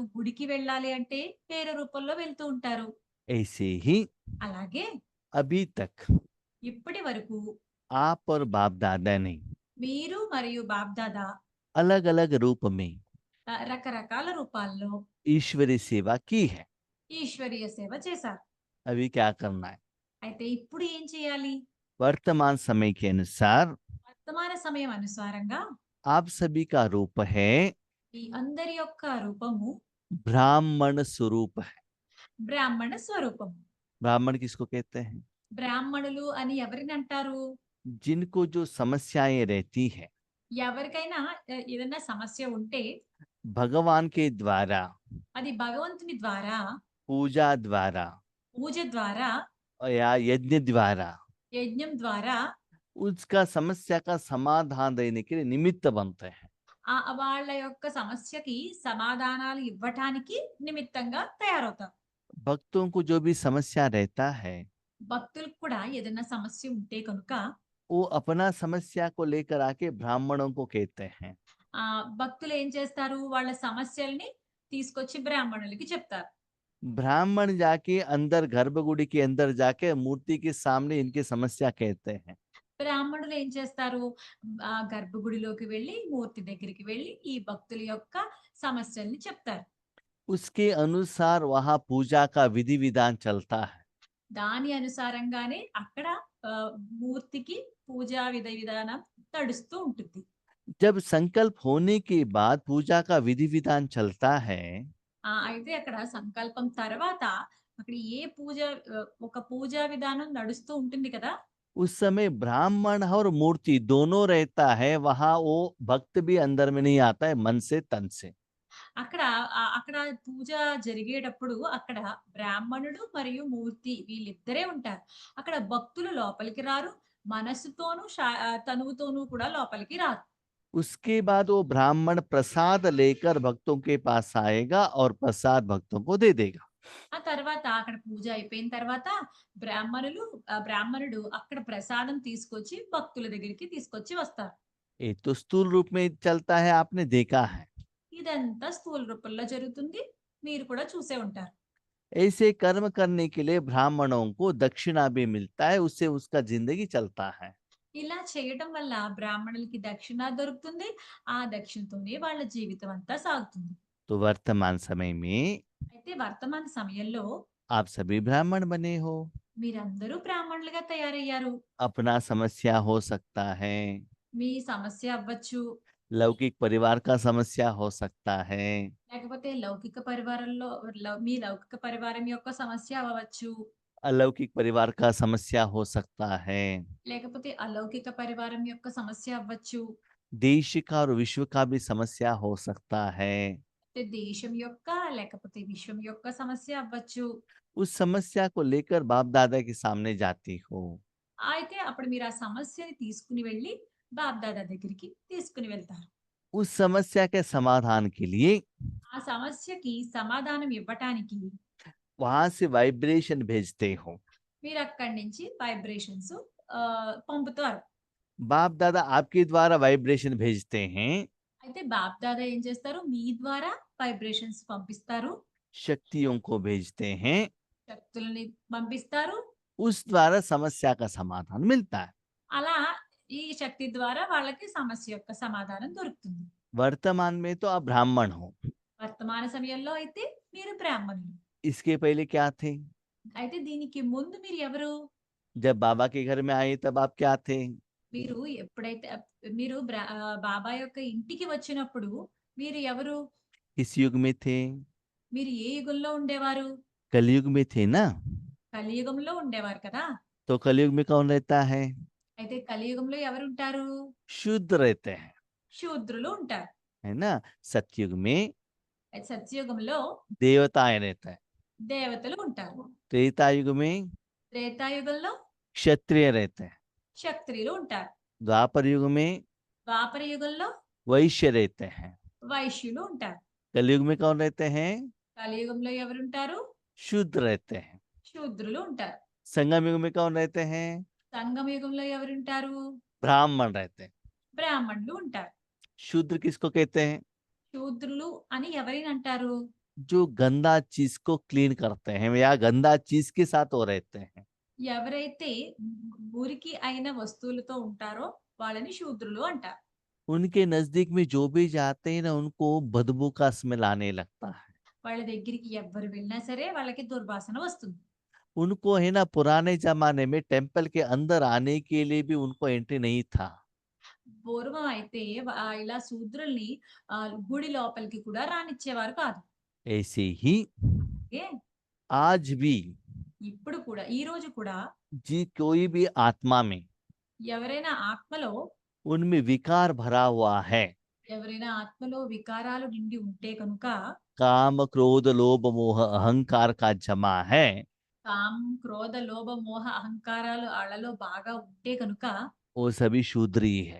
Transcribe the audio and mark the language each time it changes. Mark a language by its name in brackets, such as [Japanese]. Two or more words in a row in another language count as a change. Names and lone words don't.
[Telugu] గుడికి వెళ్ళాలి అంటే వేరే రూపంలో వెళ్తూ ఉంటారు. [Hindi] ऐसे ही [Telugu] అలాగే [Hindi] अभी तक [Telugu] ఇప్పటి వరకు [Hindi] आप और बाप दादा ने [Telugu] మీరు మరియు బాప్‌దాదా [Hindi] अलग अलग रूप में [Telugu] రకరకాల రూపాల్లో [Hindi] ईश्वरी सेवा की है। [Telugu] ఈశ్వరీయ సేవ చేశారు. [Hindi] अभी क्या करना है? [Telugu] అయితే ఇప్పుడు ఏం చేయాలి? [Hindi] वर्तमान समय के अनुसार [Telugu] వర్తమాన సమయం అనుసారంగా [Hindi] आप सभी का रूप है [Telugu] ఈ అందరి యొక్క రూపము [Hindi] ब्राह्मण स्वरूप है। [Telugu] బ్రాహ్మణ స్వరూపము. [Hindi] ब्राह्मण किसको कहते हैं? [Telugu] బ్రాహ్మణులు అని ఎవరిని అంటారు? [Hindi] जिनको जो समस्याएं रहती है, [Telugu] ఎవరికైనా ఏదైనా సమస్య ఉంటే [Hindi] भगवान के द्वारा, [Telugu] అది భగవంతుని ద్వారా, [Hindi] पूजा द्वारा [Telugu] పూజ ద్వారా, [Hindi] या यज्ञ द्वारा [Telugu] యజ్ఞం ద్వారా [Hindi] उसका समस्या का समाधान देने के लिए निमित्त बनते हैं। [Telugu] వాళ్ళ యొక్క సమస్యకి సమాధానాలు ఇవ్వటానికి నిమిత్తంగా తయారవుతారు. [Hindi] भक्तों को जो भी समस्या रहता है, [Telugu] భక్తులకు కూడా ఏదైనా సమస్య ఉంటే కనుక [Hindi] वो अपना समस्या को लेकर आके ब्राह्मणों को कहते हैं। [Telugu] భక్తులు ఏం చేస్తారు? వాళ్ళ సమస్యల్ని తీసుకొచ్చి బ్రాహ్మణులకి చెప్తారు. [Hindi] ब्राह्मण जाके अंदर गर्भगुड़ी के अंदर जाके मूर्ति के सामने इनकी समस्या कहते हैं। [Telugu] బ్రాహ్మణులు ఏం చేస్తారు? గర్భగుడిలోకి వెళ్లి, మూర్తి దగ్గరికి వెళ్లి ఈ భక్తుల యొక్క సమస్యల్ని చెప్తారు. [Hindi] उसके अनुसार वहां पूजा का विधि विधान चलता है। [Telugu] దాని అనుసారంగానే అక్కడ మూర్తికి పూజా విధానం నడుస్తూ ఉంటుంది. [Hindi] जब संकल्प होने के बाद पूजा का विधि विधान चलता है, [Telugu] అయితే అక్కడ సంకల్పం తర్వాత అక్కడ ఒక పూజా విధానం నడుస్తూ ఉంటుంది కదా! [Hindi] उस समय ब्राह्मण और मूर्ति दोनों रहता है। वहां वो भक्त भी अंदर में नहीं आता है, मन से तन से। [Telugu] అక్కడ పూజ జరిగేటప్పుడు అక్కడ బ్రాహ్మణుడు మరియు మూర్తి వీళ్ళిద్దరే ఉంటారు. అక్కడ భక్తులు లోపలికి రారు. మనస్సుతోనూ తనువుతోనూ కూడా లోపలికి రారు. [Hindi] उसके बाद वो ब्राह्मण प्रसाद लेकर भक्तों के पास आएगा और प्रसाद भक्तों को दे देगा। [Telugu] ఆ తర్వాత అక్కడ పూజ అయిపోయిన తర్వాత బ్రాహ్మణుడు అక్కడ ప్రసాదం తీసుకొచ్చి భక్తుల దగ్గరికి తీసుకొచ్చి వస్తారు. [Hindi] ये तो स्थूल रूप में चलता है, आपने देखा है। [Telugu] ఇదంతా స్థూల రూపంలో జరుగుతుంది. మీరు కూడా చూసే ఉంటారు. [Hindi] ऐसे कर्म करने के लिए ब्राह्मणों को दक्षिणा भी मिलता है, उससे उसका जिंदगी चलता है। [Telugu] ఇలా చేయటం వల్ల బ్రాహ్మణులకి దక్షిణ దొరుకుతుంది. ఆ దక్షిణతోనే వాళ్ళ జీవితం అంతా సాగుతుంది. [Hindi] तो वर्तमान समय में [Telugu] అయితే వర్తమాన సమయంలో [Hindi] आप सभी ब्राह्मण बने हो। [Telugu] మీరందరూ బ్రాహ్మణులుగా తయారయ్యారు. [Hindi] अपना समस्या हो सकता है, [Telugu] మీ సమస్య అవ్వచ్చు. [Hindi] लौकिक परिवार का समस्या हो सकता है। [Telugu] లేకపోతే లౌకిక పరివారంలో మీ లౌకిక పరివారం యొక్క సమస్య అవ్వచ్చు. [Hindi] अलौकिक परिवार का समस्या हो सकता है। [Telugu] లేకపోతే అలౌకిక పరివారం యొక్క సమస్య అవ్వచ్చు. [Hindi] देश का और विश्व का भी समस्या हो सकता है। [Telugu] అంటే దేశం యొక్క లేకపోతే విశ్వం యొక్క సమస్య అవ్వచ్చు. [Hindi] उस समस्या को लेकर बाप दादा के सामने जाती हो। [Telugu] అయితే అప్పుడు మీరు ఆ సమస్యని తీసుకొని వెళ్లి బాప్‌దాదా దగ్గరికి తీసుకొని వెళ్తారు. [Hindi] उस समस्या के समाधान के लिए [Telugu] ఆ సమస్యకి సమాధానం ఇవ్వటానికి [Hindi] वहां से वाइब्रेशन भेजते हो। [Telugu] మీరక్కడి నుంచి వైబ్రేషన్స్ పంపుతారు. [Hindi] बाप दादा आपके द्वारा वाइब्रेशन भेजते हैं। [Telugu] అయితే బాప్‌దాదా ఏం చేస్తారు? మీ ద్వారా వైబ్రేషన్స్ పంపిస్తారు. [Hindi] शक्तियों को भेजते हैं। [Telugu] శక్తులని పంపిస్తారు. [Hindi] उस द्वारा समस्या का समाधान मिलता है। [Telugu] అలా ఈ శక్తి ద్వారా వాళ్ళకి సమస్య యొక్క సమాధానం దొరుకుతుంది. [Hindi] वर्तमान में तो आप ब्राह्मण हो। [Telugu] వర్తమాన సమయంలో అయితే మీరు బ్రాహ్మణులు. [Hindi] इसके पहले क्या थे? [Telugu] అయితే దీనికి ముందు మీరు ఎవరు? [Hindi] जब बाबा के घर में आए तब आप क्या थे? [Telugu] మీరు ఎప్పుడైతే మీరు బాబా యొక్క ఇంటికి వచ్చినప్పుడు మీరు ఎవరు? [Hindi] किस युग में थे? [Telugu] మీరు ఏ యుగంలో ఉండేవారు? [Hindi] कलयुग में थे ना। [Telugu] కలియుగంలో ఉండేవారు కదా! [Hindi] तो कलयुग में कौन रहता है? [Telugu] అయితే కలియుగంలో ఎవరుంటారు? [Hindi] शुद्ध रहते हैं, [Telugu] శూద్రులు ఉంటారు. [Hindi] है ना। सतयुग में [Telugu] అయితే సత్యయుగంలో [Hindi] देवताएं रहते हैं। [Telugu] దేవతలు ఉంటారు. [Hindi] त्रेता युग में [Telugu] త్రేతాయుగంలో [Hindi] क्षत्रिय रहते हैं। [Telugu] క్షత్రియులు ఉంటారు. [Hindi] द्वापर युग में [Telugu] ద్వాపర యుగంలో [Hindi] वैश्य रहते हैं। [Telugu] వైశ్యులు ఉంటారు. [Hindi] कलयुग में कौन रहते हैं? [Telugu] కలియుగంలో ఎవరుంటారు? [Hindi] शुद्ध रहते हैं। [Telugu] శూద్రులు ఉంటారు. [Hindi] संगम युग में कौन रहते हैं? [Telugu] సంగమ యుగంలో ఎవరుంటారు? [Hindi] ब्राह्मण रहते हैं। [Telugu] బ్రాహ్మణులు ఉంటారు. [Hindi] शूद्र किसको कहते हैं? [Telugu] శూద్రులు అని ఎవరిని అంటారు? [Hindi] जो गंदा चीज को क्लीन करते हैं या गंदा चीज के साथ वो रहते हैं। [Telugu] ఎవరైతే మురికి అయిన వస్తువులతో ఉంటారో వాళ్ళని శూద్రులు అంటారు. [Hindi] उनके नजदीक में जो भी जाते हैं ना उनको बदबू का स्मेल आने लगता है। [Telugu] వాళ్ళ దగ్గరికి ఎవ్వరు వెళ్ళినా సరే వాళ్ళకి దుర్వాసన వస్తుంది. [Hindi] उनको है ना पुराने जमाने में टेम्पल के अंदर आने के लिए भी उनको एंट्री नहीं था। [Telugu] పూర్వం అయితే ఇలా శూద్రుల్ని గుడి లోపలికి కూడా రానిచ్చేవారు కాదు. [Hindi] ऐसे ही [Telugu] ఏ [Hindi] आज भी [Telugu] ఇప్పుడు కూడా ఈ రోజు కూడా [Hindi] जी कोई भी आत्मा में [Telugu] ఎవరైనా ఆత్మలో [Hindi] उनमें विकार भरा हुआ है। [Telugu] ఎవరైనా ఆత్మలో వికారాలు నిండి ఉంటే కనుక [Hindi] काम क्रोध लोभ मोह अहंकार का जमा है। [Telugu] కామం, క్రోధ, లోభ, మోహ, అహంకారాలు ఆళ్ళలో బాగా ఉంటే కనుక [Hindi] वो सभी शूद्री है।